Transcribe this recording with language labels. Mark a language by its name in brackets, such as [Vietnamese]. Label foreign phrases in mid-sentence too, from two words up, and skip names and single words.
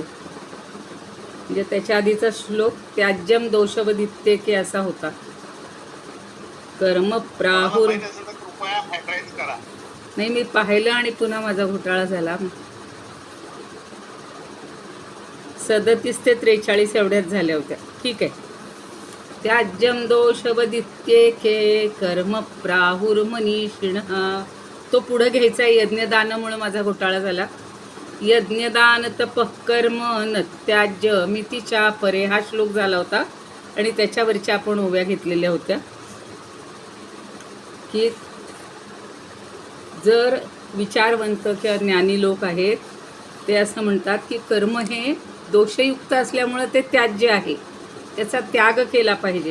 [Marathi] म्हणजे त्याच्या आधीचा श्लोक [Sanskrit] त्याज्यम दोषवदित्येके [Marathi] असा होता. [Sanskrit] कर्म प्राहुर. [Marathi] नाही, मी पाहिलं आणि पुन्हा माझा घोटाळा झाला. 37 ते 43 एवढ्याच झाल्या होत्या. ठीक आहे. [Sanskrit] त्याज्यम दोषवदित्येके कर्म प्राहुर मनीषिणः. [Marathi] तो पुढं घ्यायचा. यज्ञदानामुळे माझा घोटाळा झाला. [Sanskrit] यज्ञदान तपः कर्म न त्याज्य मितीच्या परे [Marathi] हा श्लोक झाला होता. आणि त्याच्यावरच्या आपण ओव्या घेतलेल्या होत्या की जर विचारवंत किंवा ज्ञानी लोक आहेत ते असं म्हणतात की कर्म हे दोषयुक्त असल्यामुळं ते त्याज्य आहे, त्याचा त्याग केला पाहिजे.